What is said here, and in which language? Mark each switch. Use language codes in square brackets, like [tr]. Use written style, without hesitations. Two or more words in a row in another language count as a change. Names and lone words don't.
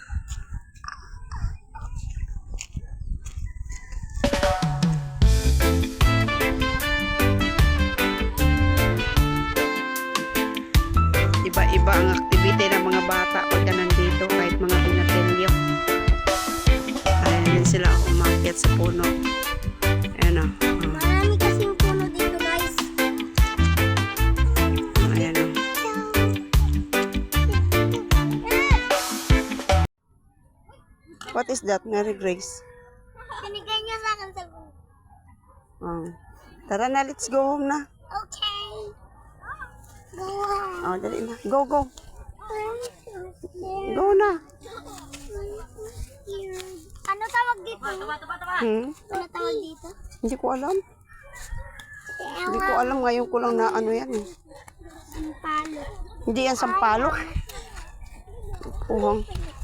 [tl] Iba-iba ang activity ng mga bata pagka nandito. Kahit mga pinatilyo. Ayan din sila umakyat sa puno. Ayan, o. Marami kasing puno dito, guys. Ayan, o. [en] What is that, Mary Grace? [tl] Binigay niya sa akin sa puno. Oh. Tara na, [en] let's go home na. Okay. Go home. [tl] Oh, dali na. [en] Go, go. [tl] Go na. Ano tawag dito? Ano tawag dito? Hindi ko alam. Hindi ko alam. Ngayon ko lang na ano yan. Eh. Sampalo. Hindi yan sampalok. Puhang.